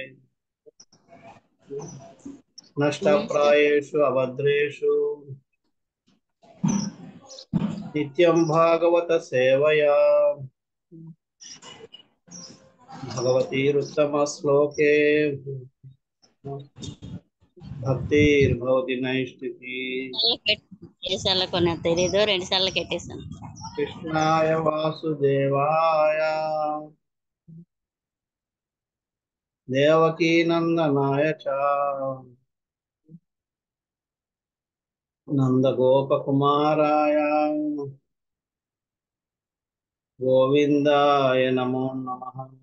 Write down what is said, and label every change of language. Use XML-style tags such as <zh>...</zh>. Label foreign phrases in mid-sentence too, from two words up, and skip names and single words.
<sa>नष्टप्रायेषु अभद्रेषु नित्यं भागवत सेवया भगवतीरुत्तमश्लोके भक्तिर्भवति नैष्टिकी।</sa> <te>సార్లు కొన్ని తెలీదు, 2 సార్లు కెట్టేసాను.</te> <sa>कृष्णाय वासुदेवाय देवकी नंदनाय च नंदगोपकुमाराय गोविंदाय नमो नमः।</sa>